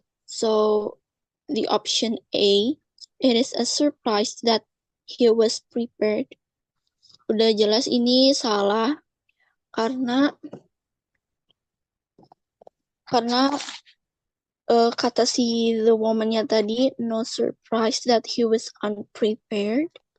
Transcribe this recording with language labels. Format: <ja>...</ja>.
<en>So the option A, it is a surprise that he was prepared.</en> <id>Udah jelas ini salah karena kata si</id> <en>the woman-nya tadi, no surprise that he was unprepared.</en>